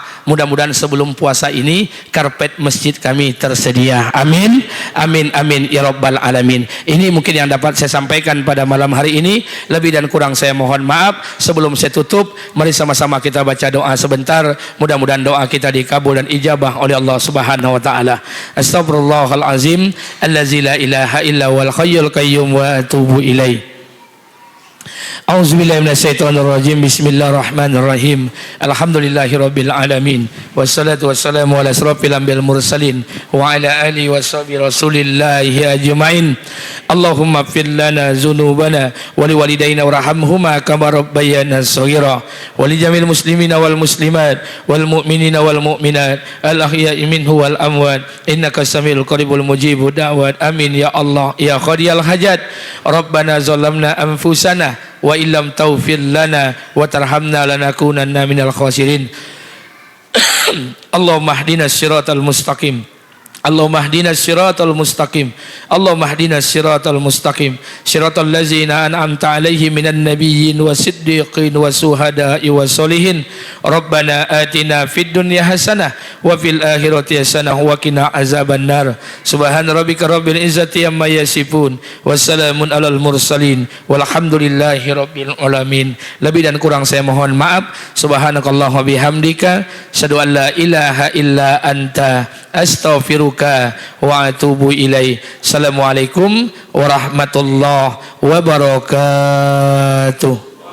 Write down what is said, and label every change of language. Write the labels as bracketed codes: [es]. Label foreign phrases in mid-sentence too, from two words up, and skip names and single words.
[id] Mudah-mudahan sebelum puasa ini karpet masjid kami tersedia. [ar] آمين آمين آمين يا رب العالمين. [id] Ini mungkin yang dapat saya sampaikan pada malam hari ini. Lebih dan kurang saya mohon maaf. Sebelum saya tutup, mari sama-sama kita baca doa sebentar. Mudah-mudahan doa kita dikabul dan ijabah oleh Allah [ar] Subhanahu wa taala. أستغفر الله العظيم الذي لا إله إلا والحي القيوم وأتوب إليه. أعوذ بالله من الشيطان الرجيم. بسم الله الرحمن الرحيم الحمد لله رب العالمين. والصلاة والسلام على أشرف الأنبياء المرسلين وعلى آله وصحبه رسول الله أجمعين. اللهم اغفر لنا ذنوبنا ولوالدينا وارحمهما كما ربيانا صغيرا ولجميع المسلمين والمسلمات والمؤمنين والمؤمنات الأحياء منهم والأموات إنك سميع قريب مجيب الدعوات. آمين يا الله يا قاضي الحاجات. ربنا ظلمنا أنفسنا وإن لم تغفر لنا وترحمنا لنكونن من الخاسرين. اللهم اهدنا الصراط المستقيم. اللهم اهدنا الصراط المستقيم اللهم اهدنا الصراط المستقيم. Allahumma hdinas siratal mustaqim. صراط الذين أنعمت عليهم من النبيين والصديقين والشهداء والصالحين. ربنا آتنا في الدنيا حسنة وفي الآخرة حسنة وقنا عذاب النار. سبحان ربك رب العزة عما يصفون وسلام على المرسلين. والحمد لله رب العالمين. [id] Lebih dan kurang saya mohon maaf. [ar] سبحانك اللهم وبحمدك أشهد أن لا إله إلا أنت أستغفرك وأتوب إليه. السلام عليكم ورحمة الله وبركاته.